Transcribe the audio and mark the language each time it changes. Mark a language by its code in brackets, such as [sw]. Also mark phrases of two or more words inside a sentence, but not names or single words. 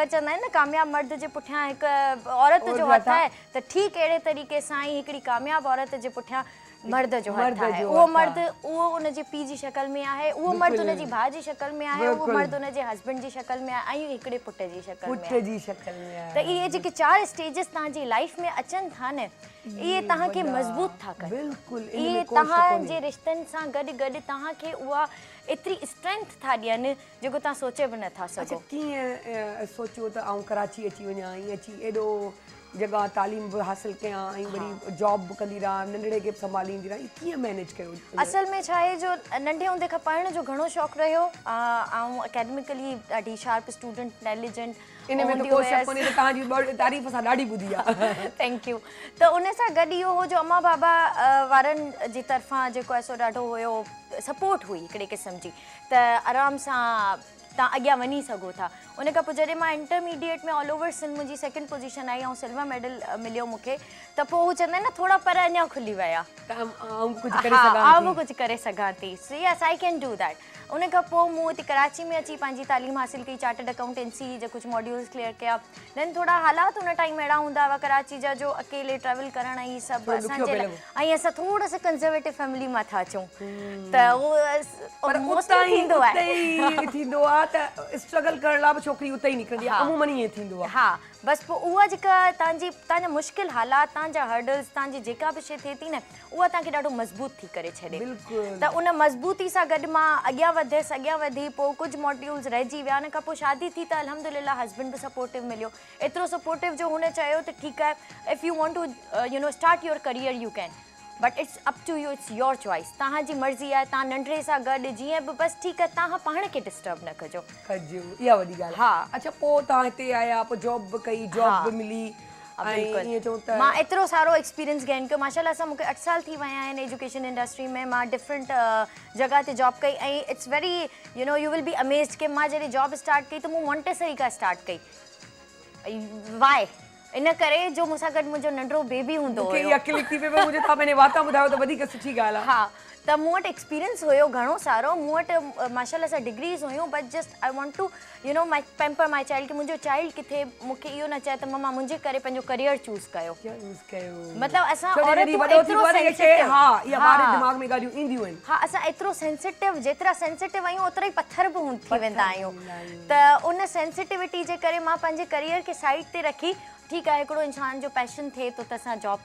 [sd] चवंदा आहिनि न कामयाब मर्द जे पुठियां हिकु औरत जो हथु आहे त ठीकु अहिड़े तरीक़े सां ई हिकिड़ी कामयाब औरत जे पुठियां मर्द जो हथु आहे उहो मर्द उहो उनजे पीउ जी शक्ल में आहे उहो मर्द उनजी भाउ जी शक्ल में आहे उहो मर्द उनजे हस्बैंड जी शक्ल में आहे ऐं हिकिड़े पुट जी शक्ल में आहे त इहे जेके 4 स्टेजिस तव्हांजी लाइफ में अचनि था न इहे तव्हांखे मज़बूत था कनि इहे तव्हांजे रिश्तनि सां गॾु गॾु तव्हांखे उहा एतिरी स्ट्रेंथ था ॾियनि जेको तव्हां सोचे बि नथा सघो कीअं सोचियो त आउं कराची अची वञा ऐं अची एॾो जगह तालीम भी हासिल कयां ऐं वरी जॉब भी कंदी रहां नंढड़े खे संभालींदी रहां कीअं मैनेज कयो असल में छा आहे जो नंढे हूंदे खां पढ़ण जो घणो शौक़ु रहियो ऐं एकेडमिकली ॾाढी [en] sharp student intelligent [sd] इन में तो कोई शक कोन्हे त तव्हांजी तारीफ़ असां ॾाढी ॿुधी आहे थैंक यू त उन सां गॾु इहो हो जो अम्मा बाबा वारनि जी तरफ़ां जेको आहे सो ॾाढो हुयो सपोर्ट हुई हिकिड़े क़िस्म जी त आराम सां तव्हां अॻियां वञी सघो था उन खां पोइ जॾहिं मां इंटरमीडिएट में [en] all over Sindh [sd] मुंहिंजी 2nd पोजीशन आई ऐं [en] silver medal [sd] मिलियो मूंखे त पोइ हू चवंदा आहिनि न थोरा पर अञा खुली विया आउं कुझु करे सघां थी सो [en] yes I can do that [sd] उन खां पोइ मूं हिते कराची में अची पंहिंजी तालीम हासिल कई [en] chartered accountancy [sd] जा कुझु मॉड्यूल्स क्लियर कया देन थोरा हालात हुन टाइम अहिड़ा हूंदा हुआ कराची जा जो अकेले ट्रेवल करण ऐं सभु असांजे लाइ ऐं असां थोरा सा [en] conservative family [sd] मां था अचूं त उहो मोस्टली थींदो आहे त स्ट्रगल करण लाइ बि छोकिरी उते ई निकिरंदी आहे अमूमन ईअं थींदो आहे हा बसि पोइ उहा जेका तव्हांजा मुश्किल हालात तव्हांजा हर्डल्स तव्हांजी जेका बि शइ थिए थी न उहा तव्हांखे ॾाढो मज़बूत थी करे छॾे त उन मज़बूती सां गॾु मां अॻियां वधियसि अॻियां वधी पोइ कुझु मॉड्यूल्स रहिजी विया उन खां पोइ शादी थी त अल्हम्दुलिल्लाह हस्बैंड बि सपोर्टिव मिलियो एतिरो सपोर्टिव जो हुन चयो त ठीकु आहे [en] if you want to you know start your career you can but it's up to you it's your choice [sd] तव्हांजी मर्ज़ी आहे तव्हां नंढड़े सां गॾु जीअं बि बसि ठीकु आहे तव्हां पाण खे डिस्टर्ब न कजो इहा वॾी ॻाल्हि हा अच्छा पोइ तव्हां हिते आया पोइ जॉब बि कई जॉब बि मिली मां एतिरो सारो एक्सपीरियंस गेन कयो माशाल्लाह सां मूंखे 8 साल थी विया आहिनि [en] education industry [sd] में मां डिफरेंट जॻह ते जॉब कई ऐं [en] it's very you know you will be amazed [sd] कि मां जॾहिं जॉब स्टार्ट कई त मूं मॉन्टेसरी खां स्टार्ट कई वाए इन करे जो मूंसां गॾु मुंहिंजो नंढड़ो बेबी हूंदो हुयो मुंहिंजे तव्हां पंहिंजे वाता ॿुधायो त वधीक सुठी ॻाल्हि आहे हा त मूं वटि एक्सपीरियंस हुयो घणो सारो मूं वटि माशाल्लाह सां डिग्रीज़ हुयूं [en] but just I want to you know my pamper my child [sd] कि मुंहिंजो चाइल्ड किथे मूंखे इहो न चए त मम्मा मुंहिंजे करे पंहिंजो करियर चूज़ कयो मतिलबु असां असां एतिरो सेंसिटिव जेतिरा सेंसिटिव आहियूं ओतिरा ई पत्थर बि थी वेंदा आहियूं त उन सेंसिटिविटी जे करे मां पंहिंजे करियर खे साइड ते रखी ठीकु आहे हिकिड़ो इंसान जो पैशन थिए थो त असां जॉब